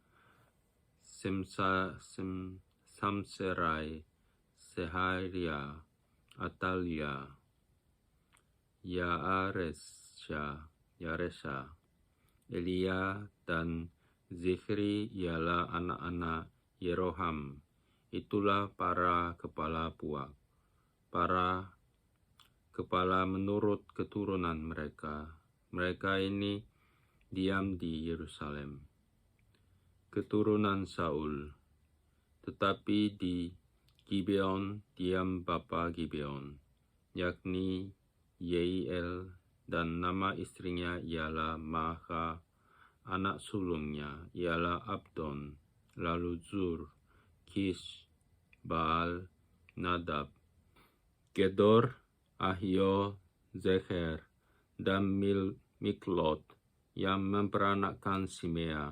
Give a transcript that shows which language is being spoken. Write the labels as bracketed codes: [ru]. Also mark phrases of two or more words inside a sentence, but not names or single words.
[id] Samserai, Seharia, Atalia, Yaresha, Elia, dan Zichri ialah anak-anak Yeroham. Itulah para kepala puak. Para kepala menurut keturunan mereka. Mereka ini diam di Yerusalem. Keturunan Saul. Tetapi di Gibeon diam bapa Gibeon, yakni Yeiel, dan nama istrinya ialah Maaka, anak sulungnya ialah Abdon, lalu Zur, Kish, Baal, Nadab, Gedor, Ahio, Zecher, dan Miklot yang memperanakkan Simea.